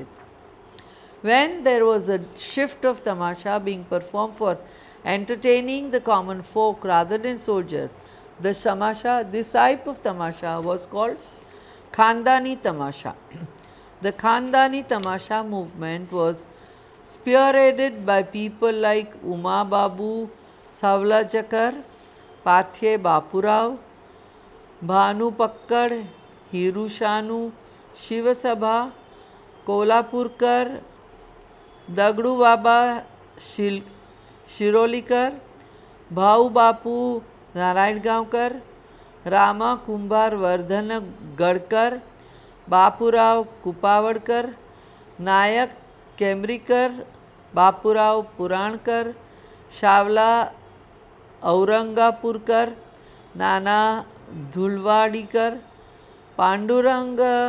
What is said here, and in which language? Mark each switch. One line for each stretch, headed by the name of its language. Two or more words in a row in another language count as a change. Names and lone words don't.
English: When there was a shift of tamasha being performed for entertaining the common folk rather than soldier, this type of tamasha was called Khandani tamasha. The Khandani tamasha movement was spearheaded by people like Uma Babu, Savlachakar, Pathye Bapurao, Bhanu Pakkad, Hiru Shanu, Shivasabha, Kolapurkar, दगड़ू बाबा शिरोलीकर, भाऊ बापू नारायण गांवकर, रामा कुंभार वर्धन गडकर, बापूराव कुपावडकर, नायक केमरीकर, बापूराव पुराणकर, शावला औरंगापूरकर, नाना धुलवाडीकर, पांडुरंग